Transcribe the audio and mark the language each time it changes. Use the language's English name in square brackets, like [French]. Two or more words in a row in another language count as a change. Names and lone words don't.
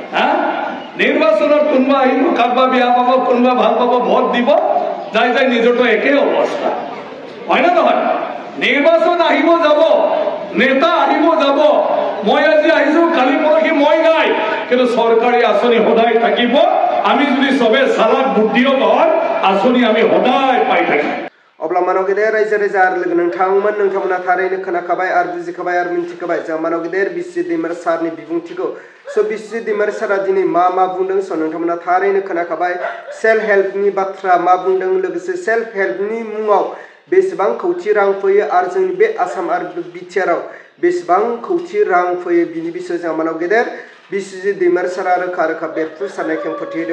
[Assamese] নিৰ্বাচনত কোনোবা আহিব, কাকবা বেয়া পাব, কোনোবা ভাল পাব, ভোট দিব, যাই নিজৰটো একেই অৱস্থা, হয় না নহয়? নিৰ্বাচন আহিব যাব, নেতা আহিব যাব, মই আজি আহিছো, কালি পৰহি মই নাই, কিন্তু চৰকাৰী আঁচনি সদায় থাকিব। আমি যদি চবে চালাক বুদ্ধিও হয় আঁচনি আমি সদায় পাই থাকিম। [Bodo] अब्ला मानव गेदेर रायजो राजा आरो लोगो नोंथांमोना थारैनो खोनाखाबाय आरो बुजिखाबाय आरो मिन्थिखाबाय जों मानव गेदेर बिस्वजित दैमारि सारनि बिबुंथिखौ। बिस्वजित दैमारि सारा दिनै मा बुंदों नोंथांमोना थारैनो खोनाखाबाय। [English] self help [Bodo] बाथ्रा मा बुंदों, लोगोसे [English] self help [Bodo] मुङाव बेसेबां खौथि रां फैयो आरो जोंनि बे आसाम आरो बिटिआरआव बेसेबां खौथि रां फैयो बिनि बिसय जों मानव गेदेर बिस्वजित दैमारि सारा रोखा बेरफ्रुसारनाय खेंफोरथि होदों।